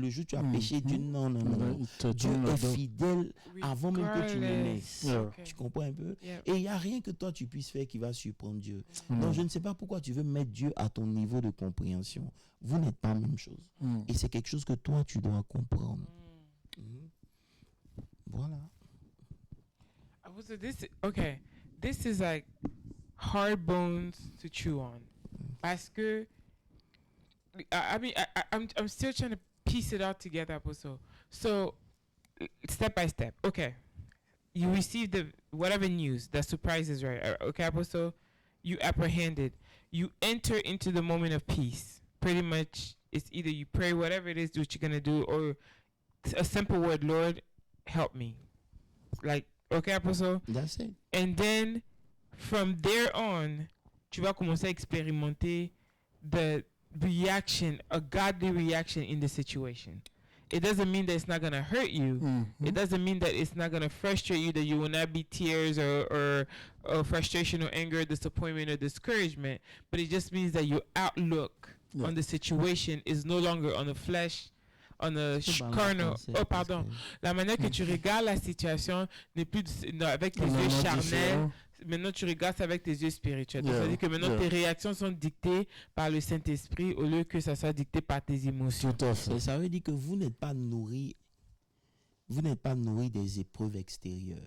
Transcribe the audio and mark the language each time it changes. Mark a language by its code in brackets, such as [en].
[fr] Le jour où tu as péché, Dieu, non. Dieu est fidèle avant même que tu le naisses. [en] Yeah. Okay. [fr] Tu comprends un peu? [en] Yeah. [fr] Et il n'y a rien que toi tu puisses faire qui va surprendre Dieu. Donc je ne sais pas pourquoi tu veux mettre Dieu à ton niveau de compréhension. Vous n'êtes pas la même chose. Et c'est quelque chose que toi tu dois comprendre. Voilà. [en] So this is like hard bones to chew on. [fr] Parce que [en] I'm still trying to piece it all together, Apostle. So step by step. Okay. You receive the whatever news that surprises, right? Okay, Apostle. You apprehend it. You enter into the moment of peace. Pretty much, it's either you pray whatever it is what you're gonna do, or a simple word, Lord, help me. Like, okay, Apostle. That's it. And then from there on, [fr] tu vas commencer à expérimenter [en] the reaction, a godly reaction in the situation. It doesn't mean that it's not going to hurt you. It doesn't mean that it's not going to frustrate you, that you will not be tears or frustration or anger, disappointment or discouragement. But it just means that your outlook on the situation is no longer on the flesh, on the carnal. [fr] Oh, pardon. La manière que tu regardes la situation n'est plus avec tes yeux charnels. Maintenant, tu regardes ça avec tes yeux spirituels. C'est-à-dire que maintenant, tes réactions sont dictées par le Saint-Esprit au lieu que ça soit dicté par tes émotions. Tout à fait. Ça veut dire que vous n'êtes pas nourri. Vous n'êtes pas nourri des épreuves extérieures.